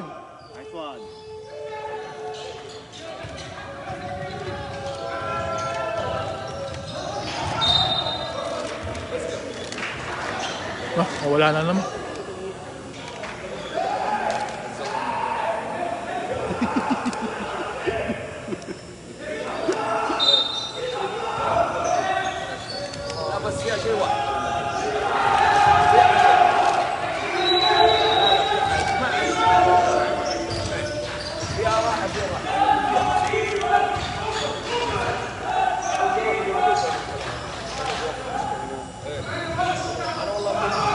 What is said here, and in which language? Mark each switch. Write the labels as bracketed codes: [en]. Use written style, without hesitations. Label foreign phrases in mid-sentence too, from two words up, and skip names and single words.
[en] Nice one. [tl] Wala na naman. [ar] لا بس فيها شيء واحد فيها راحة أنا والله